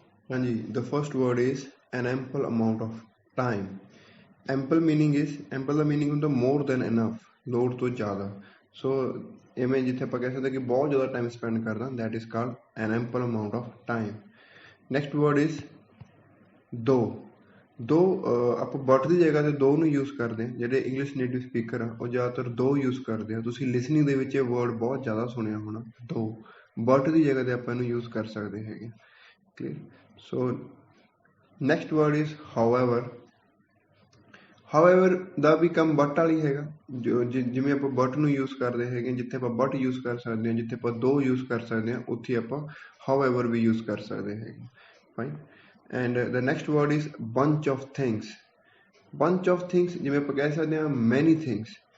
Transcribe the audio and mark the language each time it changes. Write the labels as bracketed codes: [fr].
[en] Anji, the first word is an ample amount of time. [pa] Ample ਦਾ meaning ਹੁੰਦਾ [en] more than enough, [pa] ਲੋੜ ਤੋਂ ਜ਼ਿਆਦਾ. So ਇਵੇਂ ਜਿੱਥੇ ਆਪਾਂ ਕਹਿ ਸਕਦੇ ਕਿ ਬਹੁਤ ਜ਼ਿਆਦਾ time spend ਕਰਦਾ, [en] that is called an ample amount of time. Next word is [pa] ਦੋ ਆਪਾਂ ਬਟ ਦੀ ਜਗ੍ਹਾ ਤੇ ਦੋ ਨੂੰ ਯੂਜ਼ ਕਰਦੇ ਹਾਂ. ਜਿਹੜੇ [en] English native speaker [pa] ਆ ਉਹ ਜ਼ਿਆਦਾਤਰ ਦੋ ਯੂਜ਼ ਕਰਦੇ ਆ. ਤੁਸੀਂ ਲਿਸਨਿੰਗ ਦੇ ਵਿੱਚ ਇਹ ਵਰਡ ਬਹੁਤ ਜ਼ਿਆਦਾ ਸੁਣਿਆ ਹੋਣਾ, ਦੋ. ਬਟ ਦੀ ਜਗ੍ਹਾ ਤੇ ਆਪਾਂ ਇਹਨੂੰ ਯੂਜ਼ ਕਰ ਸਕਦੇ ਹੈਗੇ. Clear? [en] So next word is however. [pa] However ਦਾ ਵੀ ਕੰਮ ਬਟ ਵਾਲੀ ਹੈਗਾ. ਜਿਵੇਂ ਆਪਾਂ ਬਟ ਨੂੰ ਯੂਜ਼ ਕਰਦੇ ਹੈਗੇ, ਜਿੱਥੇ ਆਪਾਂ ਬਟ ਯੂਜ਼ ਕਰ ਸਕਦੇ ਹਾਂ, ਜਿੱਥੇ ਆਪਾਂ ਦੋ ਯੂਜ਼ ਕਰ ਸਕਦੇ ਹਾਂ, ਉੱਥੇ ਆਪਾਂ ਹਾਊਐਵਰ ਵੀ ਯੂਜ਼ ਕਰ ਸਕਦੇ ਹੈਗੇ. [en] Fine. And the next word is bunch of things. Bunch of things [pa] ਜਿਵੇਂ ਆਪਾਂ ਕਹਿ ਸਕਦੇ ਹਾਂ [en] many things.